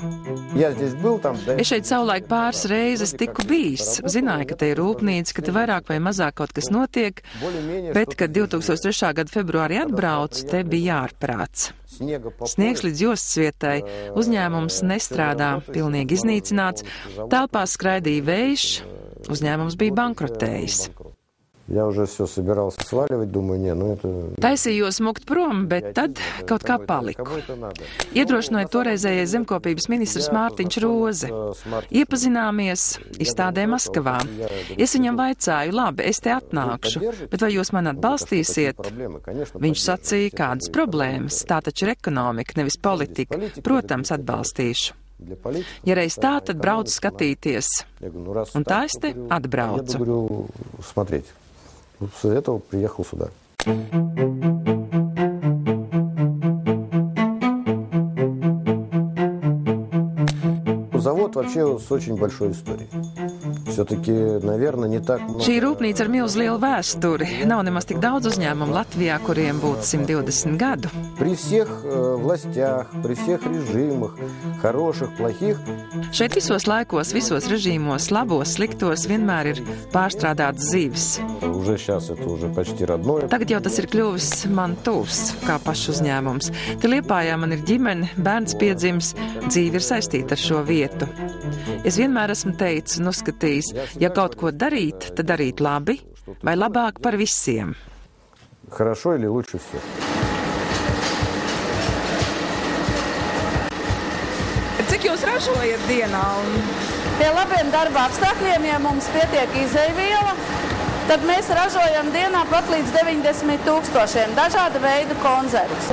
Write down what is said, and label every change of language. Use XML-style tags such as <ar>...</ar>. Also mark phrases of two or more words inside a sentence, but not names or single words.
<lv>Es šeit savulaik pāris reizes tiku bijis, zināju, ka te ir rūpnīca, ka te vairāk vai mazāk kaut kas notiek, bet, kad 2003. gada februārī atbraucu, te bija ārprāts. Sniegs līdz jostas vietai, uzņēmums nestrādā, pilnīgi iznīcināts, telpās skraidīja vējš, uzņēmums bija bankrotējis.</lv> <ru>Я уже все собирался сваливать, думаю,</ru> <lv>Taisījos mukt prom, bet tad kaut kā paliku. Iedrošināja toreizējais zemkopības ministrs Mārtiņš Roze. Iepazināmies izstādē Maskavā. Es viņam vaicāju, labi, es te atnākšu, bet vai jūs man atbalstīsiet? Viņš sacīja, kādas problēmas, tā taču ir ekonomika, nevis politika. Protams, atbalstīšu. Ja reiz tā, tad braucu skatīties. Un tā es te atbraucu.</lv> <ru>С этого приехал сюда. завод вообще с очень большой историей. Все-таки, наверное, не так много.</ru> <lv>Šī rūpnīca ar milzu lielu vēsturi. Nav nemaz tik daudz uzņēmumu Latvijā, kuriem būtu 120 gadu.</lv> <ru>При всех властях, при всех режимах, хороших, плохих.</ru> <lv>Šeit visos laikos, visos režīmos, labos, sliktos, vienmēr ir pārstrādāts zivis.</lv> <ru>Уже сейчас это уже почти родное.</ru> <lv>Tagad jau tas ir kļuvis man tuvs, kā pašu uzņēmums. Te Liepājā man ir ģimene, bērns piedzimis, dzīve ir saistīta ar šo vietu. Es vienmēr esmu teicis un uzskatījis, ja kaut ko darīt, tad darīt labi vai labāk par visiem.</lv> <ru>Хорошо или лучше всех.</ru> <lv>Cik jūs ražojat dienā? Pie labiem darba apstākļiem, ja mums pietiek izejviela, tad mēs ražojam dienā pat līdz 90 000 dažāda veida konzervus.</lv>